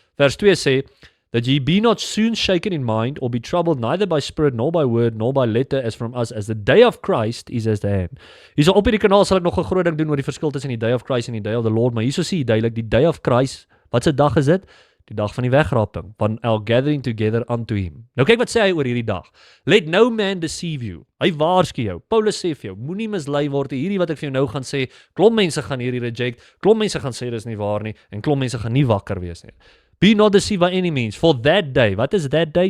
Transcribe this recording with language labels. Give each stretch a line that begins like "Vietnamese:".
Afrikaans: Vers 2 sê
English: that ye be not soon shaken in mind or be troubled neither by spirit nor by word nor by letter as from us as the day of Christ is at hand.
Afrikaans: Hierso op hierdie kanaal sal ek nog 'n groot ding doen oor die verskil tussen die
English: day of Christ
Afrikaans: en die
English: day of the Lord,
Afrikaans: maar hierso sê jy duidelik die day of Christ, wat se dag is dit? Die dag van die wegraping, van
English: our gathering together unto him.
Afrikaans: Nou kyk wat sê hy oor hierdie dag.
English: Let no man deceive you.
Afrikaans: Hy waarsku jou. Paulus sê vir jou, moenie mislei word. Hierdie wat ek vir jou nou gaan sê, klomp mense gaan hierdie reject, klomp mense gaan sê dis nie waar nie en klomp mense gaan nie wakker wees nie.
English: Be not deceived by any means, for that day,
Afrikaans: wat is
English: that day?